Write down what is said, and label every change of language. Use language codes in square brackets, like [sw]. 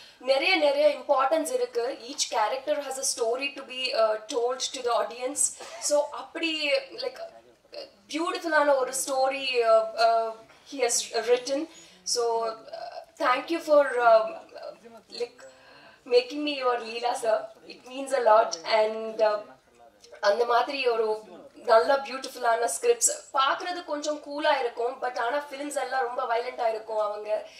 [ta] நிறைய இம்பார்ட்டன்ஸ் இருக்கு. [en] Each character has a story to be told to the audience. [ta] So அப்படி like பியூட்டிஃபுல்லான ஒரு story [en] he has written. So thank you for like making me your Leela sir. It means a lot. [ta] And அந்த மாதிரி ஒரு நல்ல பியூட்டிஃபுல்லான scripts பார்க்குறது கொஞ்சம் கூலாக இருக்கும். பட் ஆனால் ஃபிலிம்ஸ் எல்லாம் ரொம்ப வைலண்ட்டாக இருக்கும் அவங்க.